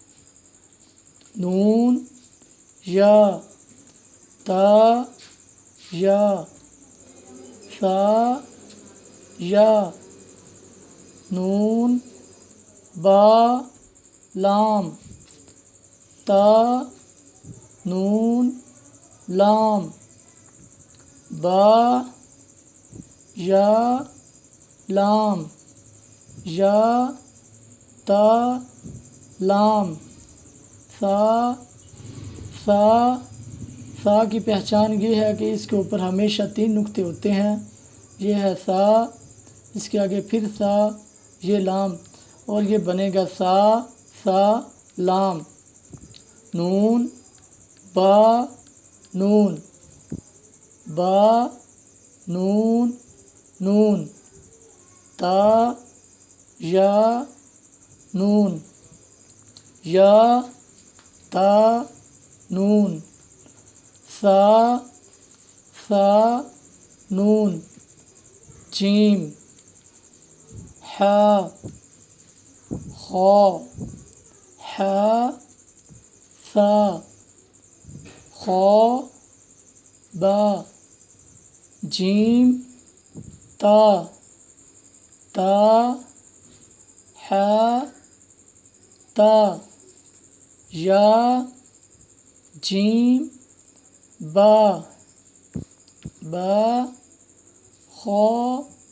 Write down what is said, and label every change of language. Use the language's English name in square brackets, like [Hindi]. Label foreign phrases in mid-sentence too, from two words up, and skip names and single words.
[Urdu] نون یا، تا یا، ثا یا، نون با لام، تا نون لام، با یا لام، یا تا لام، ثا ثا۔ ثا کی پہچان یہ ہے کہ اس کے اوپر ہمیشہ 3 نقطے ہوتے ہیں، یہ ہے ثا، اس کے آگے پھر سا، یہ لام، اور یہ بنے گا سا لام، نون با نون، با نون نون، تا یا نون، یا تا نون، سا نون، جیم، حا خا، حا سا، خا با، جیم تا حا تا، یا جیم با خا